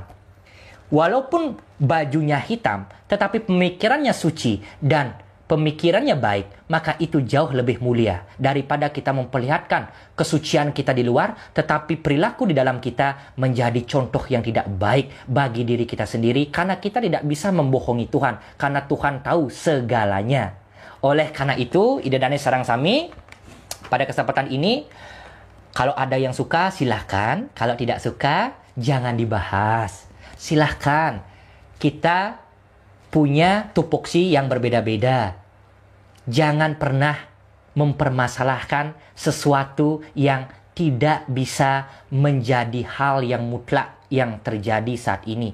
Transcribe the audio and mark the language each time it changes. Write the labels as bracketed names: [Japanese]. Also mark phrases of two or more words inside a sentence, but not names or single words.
[Indonesian] Walaupun bajunya hitam, tetapi pemikirannya suci dan pemikirannya baik, maka itu jauh lebih mulia daripada kita memperlihatkan kesucian kita di luar, tetapi perilaku di dalam kita menjadi contoh yang tidak baik bagi diri kita sendiri, karena kita tidak bisa membohongi Tuhan, karena Tuhan tahu segalanya. Oleh karena itu, [Balinese] idadane sarang sami, [Indonesian] pada kesempatan ini, kalau ada yang suka, silahkan. Kalau tidak suka, jangan dibahas. Silahkan. Kita punya tupoksi yang berbeda-beda. Jangan pernah mempermasalahkan sesuatu yang tidak bisa menjadi hal yang mutlak yang terjadi saat ini.